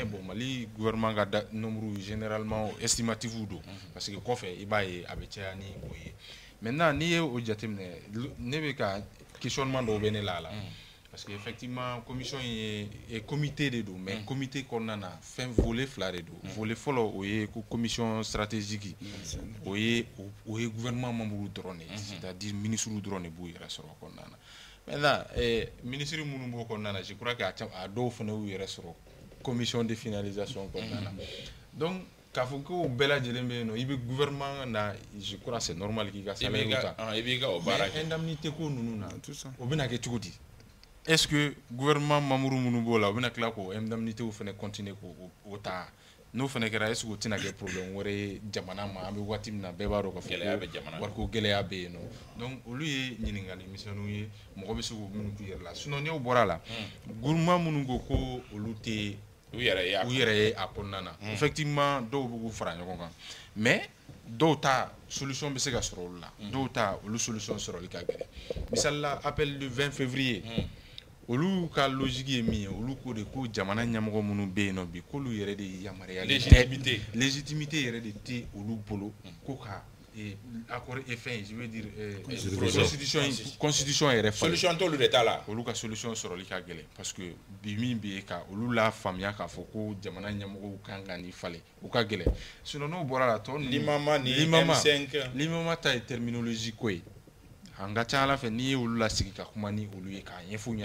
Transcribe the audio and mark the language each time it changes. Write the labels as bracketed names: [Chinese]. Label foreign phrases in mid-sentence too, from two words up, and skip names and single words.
[Bambara] bon Mali gouvernement ka [French] nombre généralement estimatif [Bambara] don parce que kɔfɛ i b'a ye a bɛ caya ni o ye maintenant n'i ye o jateminɛ ne bɛ ka questionnement dɔw bɛ ne la parce que effectivement commission ye comité de don mais comité kɔnɔna na fɛn volet fila de don volet fɔlɔ o ye ko [French] commission stratégique [Bambara] o ye [French] gouvernement membre [Bambara] dɔrɔn de [French] c'est-à-dire ministre [Bambara] dɔrɔn de b'u yɛrɛ sɔrɔ kɔnɔna na maintenant ministre minnu b'o kɔnɔna na [French] je crois que [Bambara] a dɔw fana y'u yɛrɛ sɔrɔ [French] commission de finalisation [Bambara] kɔnɔna na donc k'a fɔ ko bɛɛ lajɛlen bɛ yen nɔ i bɛ gouvernement na [French] je crois c'est normal [Bambara] k'i ka salaire ta i b'i ka o baara kɛ indemnité ko ninnu na o bɛna kɛ cogo di [French] est-ce que gouvernement membre [Bambara] minnu b'o la o bɛna tila k'o indemnité fana continuer k'o ta n'o fana kɛra [French] est-ce que [Bambara] o tɛna kɛ problème wɛrɛ ye jamana ma an bɛ waati min na bɛɛ b'a dɔn k'a fɔ wariko gɛlɛya bɛ yen nɔ donc olu ye ɲininkali misɛnninw ye mɔgɔ bɛ se k'o minnu k'u yɛrɛ la sinon n'o bɔra la gouvernement minnu ko ko olu tɛ u yɛrɛ ye a kɔnɔna na effectivement dɔw bɛ k'u fara ɲɔgɔn kan mais dɔw ta solution bɛ se ka sɔrɔ olu la dɔw ta olu solution sɔrɔli ka gɛlɛn misali la appel du 20 février olu ka logique ye min ye olu ko de ko jamana ɲɛmɔgɔ minnu bɛ yen nɔ bi k'olu yɛrɛ de yamaruyalen tɛ légitimité yɛrɛ de tɛ olu bolo ko ka [French] accord et fin je veux dire constitution [Bambara] yɛrɛ falen solution t'olu de t'a la olu ka solution sɔrɔli ka gɛlɛn parce que bi min bɛ yen ka olu la faamuya k'a fɔ ko jamana ɲɛmɔgɔw kan ka nin falen u ka gɛlɛn sinon n'o bɔra la tɔ limama ni M5 limama ta ye terminologie ko ye an ka ca ala fɛ n'i ye olu lasigi ka kuma ni olu ye k'a ɲɛfɔ ɲɛna